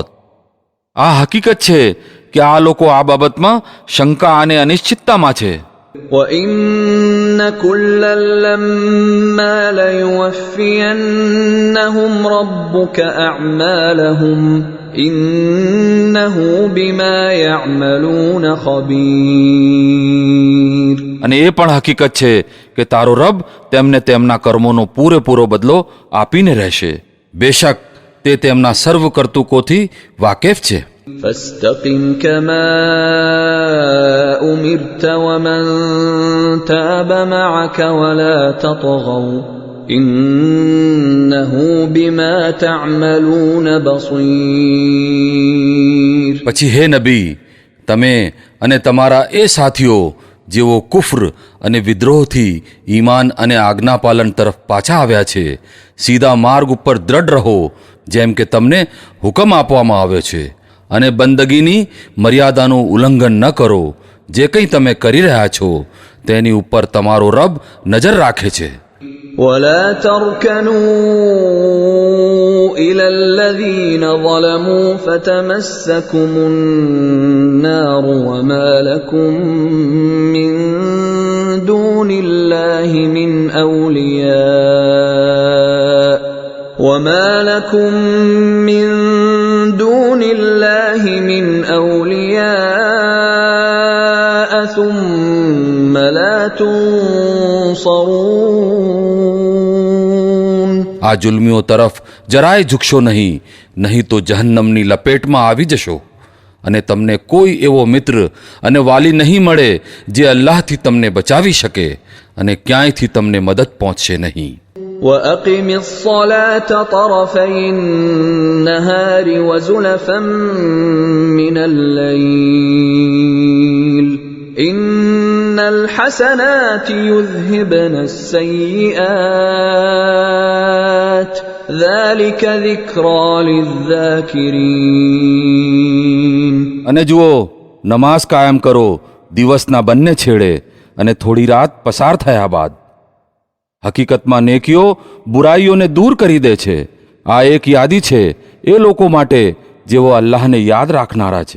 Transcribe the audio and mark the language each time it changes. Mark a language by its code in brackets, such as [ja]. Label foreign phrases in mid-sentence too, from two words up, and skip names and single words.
[gu] આ હકીકત છે કે આ લોકો આ બાબતમાં શંકા અને અનિશ્ચિતતામાં છે. [ar] وَإِنَّ كُلًّا لَّمَّا لَيُوَفِّيَنَّهُمْ رَبُّكَ أَعْمَالَهُمْ إِنَّهُ بِمَا يَعْمَلُونَ خَبِيرٌ. [gu] અને એ પણ હકીકત છે કે તારો રબ તેમને તેમના કર્મોનો પૂરેપૂરો બદલો આપીને રહેશે. બેશક તે તેમના સર્વ કર્તુકોથી વાકેફ છે. [ar] فاستقم كما أمرت ومن تاب معك ولا تطغوا إنه بما تعملون بصير. [gu] પછી હે નબી, તમે અને તમારા એ સાથીઓ જેઓ કુફર અને વિદ્રોહથી ઈમાન અને આજ્ઞાપાલન તરફ પાછા આવ્યા છે, સીધા માર્ગ ઉપર દ્રઢ રહો જેમ કે તમને હુકમ આપવામાં આવ્યો છે, અને બંદગીની મર્યાદાનું ઉલ્લંઘન ન કરો. જે કંઈ તમે કરી રહ્યા છો તેની ઉપર તમારો રબ નજર રાખે છે. [ar] ولا تركنوا إلى الذين ظلموا فتمسكم النار وما لكم من دون الله من أولياء ثم لا تنصرون. [gu] આ જુલ્મીઓ તરફ જરાય ઝૂકશો નહીં તો જહન્નમની લપેટમાં આવી જશો, અને તમને કોઈ એવો મિત્ર અને વાલી નહીં મળે જે અલ્લાહથી તમને બચાવી શકે, અને ક્યાંયથી તમને મદદ પહોંચશે નહીં. [ar] وَأَقِمِ الصَّلَاةَ طَرَفَيِ النَّهَارِ وَزُلَفًا مِّنَ اللَّيْلِ إِنَّ الْحَسَنَاتِ يُذْهِبْنَ السَّيِّئَاتِ ذَلِكَ ذِكْرَى لِلذَّاكِرِينَ. [gu] અને જુઓ, નમાઝ કાયમ કરો દિવસના બંને છેડે અને થોડી રાત પસાર થયા બાદ. હકીકતમાં નેકીઓ બુરાઈઓને દૂર કરી દે છે. આ એક યાદી છે એ લોકો માટે જેઓ અલ્લાહને યાદ રાખનારા છે.